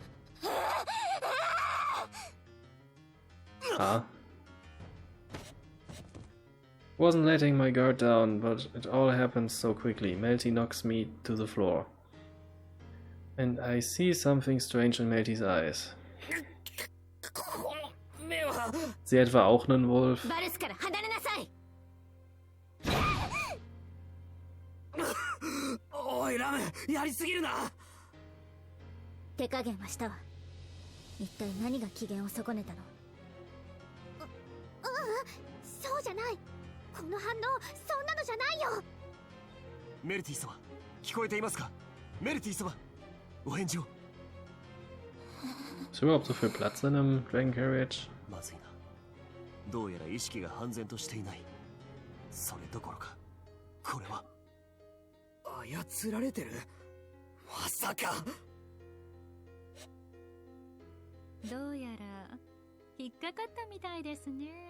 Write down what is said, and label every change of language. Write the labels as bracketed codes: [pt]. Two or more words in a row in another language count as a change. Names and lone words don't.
[en] Huh? Wasn't letting my guard down, but it all happens so quickly. Melty knocks me to the floor. And I see something strange in Melty's eyes. [de] Sie etwa auch einen Wolf? [ja] おいラム、やりすぎるな。手加減はしたわ。一体何が機嫌を損ねたの？そうじゃない。この反応、そんなのじゃないよ。メルティ様、聞こえていますか？メルティ様、お返事を。 [de] Ist überhaupt so viel Platz in einem [en] Dragon Carriage? [ja] まずいな。どうやら意識が半然としていない。それどころか、これは操られてる？まさか。どうやら引っかかったみたいですね。